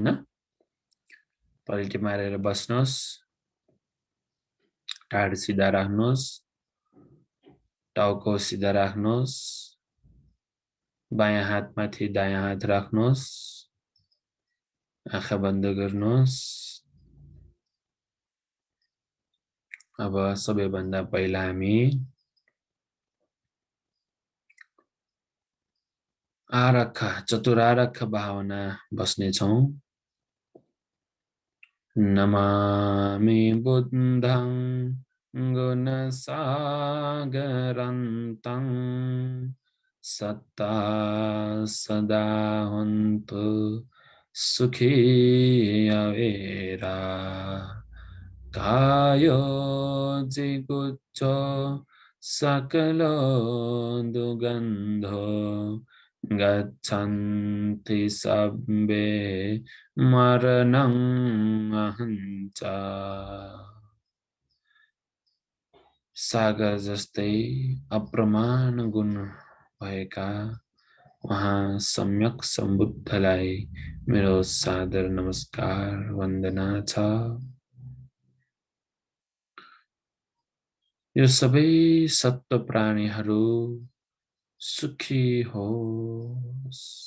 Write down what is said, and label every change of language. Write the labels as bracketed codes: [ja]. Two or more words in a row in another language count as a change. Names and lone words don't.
[ne] पलेटी मारेर बस्नुहोस्, ढाड सिधा राख्नुहोस्, टाउको सिधा राख्नुहोस्, बायाँ हातमाथि दायाँ हात राख्नुहोस्, आँखा बन्द गर्नुहोस्। अब सबैभन्दा पहिला हामी आरक्ष, चतुरारक्ष भावना बस्नेछौं। [pi] नमामि बुद्धं गुणसागरन्तं सत्ता सदा हन्तु सुखी अवेरा कायो जिगुच्चो सकलो दुगन्धो गच्छन्ति सब्बे मरणं अहञ्च। [ne] सागर जस्तै अप्रमाण गुण भएका वहाँ सम्यक सम्बुद्धलाई मेरो सादर नमस्कार वन्दना छ। यो सबै सत्व प्राणीहरू सुखी होस्।